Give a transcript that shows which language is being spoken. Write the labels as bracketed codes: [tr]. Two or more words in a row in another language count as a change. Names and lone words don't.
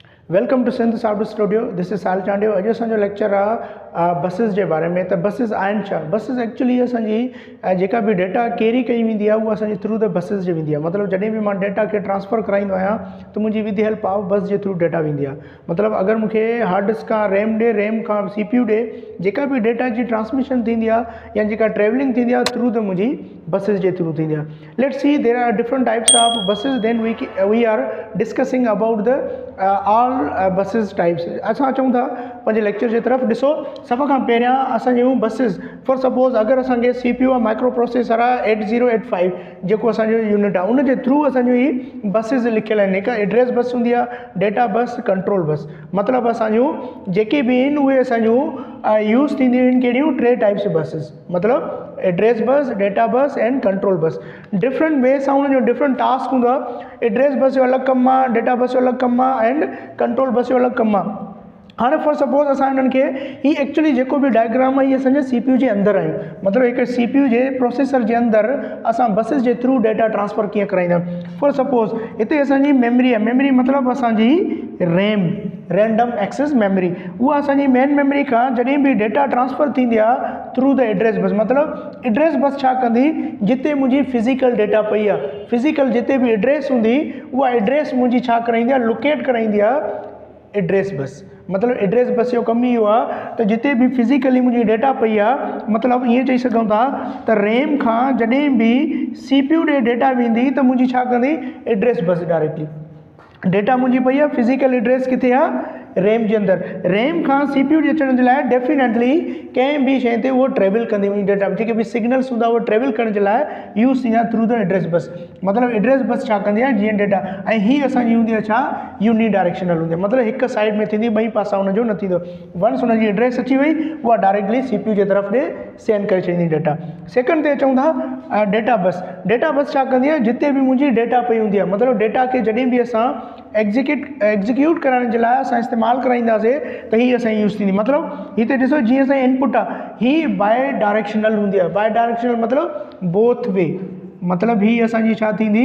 [en] Welcome to Sindh Software Studio. This is Saal Chandio. [sd] अॼु असांजो लेक्चर आहे बसिस जे बारे में। त बसिस आहिनि छा? बसिस एक्चुअली असांजी जेका बि डेटा कैरी कई वेंदी आहे उहा असांजे [en] through the buses [sd] जे वेंदी आहे। मतिलबु जॾहिं बि मां डेटा खे ट्रांसफर कराईंदो आहियां त मुंहिंजी [en] with help of bus [sd] जे थ्रू डेटा वेंदी आहे। मतिलबु अगरि मूंखे [en] hard disk [sd] खां रैम ॾे, रैम खां CPU ॾे, जेका बि डेटा जी ट्रांसमिशन थींदी आहे या जेका ट्रेवलिंग थींदी आहे [en] through the [sd] मुंहिंजी बसिस जे थ्रू थींदी आहे। [en] Let's see there are different types of buses, then we are discussing about the all buses types. [sd] असां चऊं था पंहिंजे लेक्चर जे तरफ़ ॾिसो। सभ खां पहिरियां असां जूं बसिस, [en] for suppose [sd] अगरि असांखे CPU आहे, [en] micro processor [sd] आहे 8085 जेको असांजो यूनिट आहे, उन जे थ्रू असांजो ही बसिस लिखियल आहिनि। हिकु [en] address bus [sd] हूंदी आहे, [en] data bus, control bus. [sd] मतिलबु असांजूं जेके बि आहिनि उहे असांजूं यूज़ थींदियूं आहिनि कहिड़ियूं? टे [en] types buses, [sd] मतिलबु [en] address bus, data bus and control bus. different way [sd] सां उन जो [en] different task [sd] हूंदो आहे। [en] address bus [sd] जो अलॻि कमु आहे, [en] data bus [sd] जो अलॻि कमु आहे [en] and control bus [sd] जो अलॻि कमु आहे। हाँ [en] for suppose [sd] असां हिननि खे ही एक्चुअली जेको बि डायग्राम आहे ये असांजे CPU जे अंदरि आहियूं। मतिलबु हिकु CPU जे प्रोसेसर जे अंदरि असां बसिस जे थ्रू [en] data transfer [sd] कीअं कराईंदा आहियूं। फॉर सपोज हिते असांजी मेमरी आहे। मेमरी मतिलबु असांजी रैम, [en] random access memory. [sd] उहा असांजी [en] main memory [sd] खां जॾहिं बि [en] data transfer [sd] थींदी आहे [en] through the address bus. [sd] मतिलबु [en] address bus [sd] छा कंदी? जिते मुंहिंजी [en] physical data [sd] पई आहे, फिज़िकल जिते बि एड्रेस हूंदी उहा एड्रेस मुंहिंजी छा कराईंदी आहे? लोकेट कराईंदी आहे [en] address bus. [sd] मतिलबु [en] address bus [sd] जो कमु इहो आहे त जिते बि फिज़िकली मुंहिंजी डेटा पई आहे, मतिलबु ईअं चई सघूं था त रैम खां जॾहिं बि CPU ॾे डेटा वेंदी त मुंहिंजी छा कंदी? [en] address bus directly. [sd] डेटा मुंहिंजी पई आहे, [en] physical address [sd] किथे आहे? रैम जे अंदरि। रैम खां CPU जे अचण जे लाइ डेफिनेटली कंहिं बि शइ ते उहो ट्रेवल कंदी मुंहिंजी डेटा। जेके बि सिग्नल्स हूंदा उहो ट्रेवल करण जे लाइ यूज़ थींदा [en] through the address bus. [sd] मतिलबु [en] address bus [sd] छा कंदी आहे? जीअं डेटा, ऐं हीअ असांजी हूंदी आहे छा? [en] uni directional [sd] हूंदी आहे। मतिलबु हिकु साइड में थींदी, ॿई पासा हुनजो न थींदो। वंस हुनजी एड्रेस अची वई उहा डायरेक्टली CPU जे तरफ़ ॾे सेंड करे छॾींदी डेटा। सेकंड ते अचूं था [en] data bus. data bus [sd] छा कंदी आहे? जिते बि मुंहिंजी डेटा पई हूंदी आहे, मतिलबु डेटा खे जॾहिं बि असां एग्जीक्यूट करण जे लाइ असां इस्तेमालु कराईंदासीं त हीअ असांजी यूज़ थींदी। मतिलबु हिते ॾिसो जीअं असांजी इनपुट आहे ही [en] bi directional [sd] हूंदी आहे। [en] bi directional [sd] मतिलबु [en] both way. [sd] मतिलबु ही असांजी छा थींदी?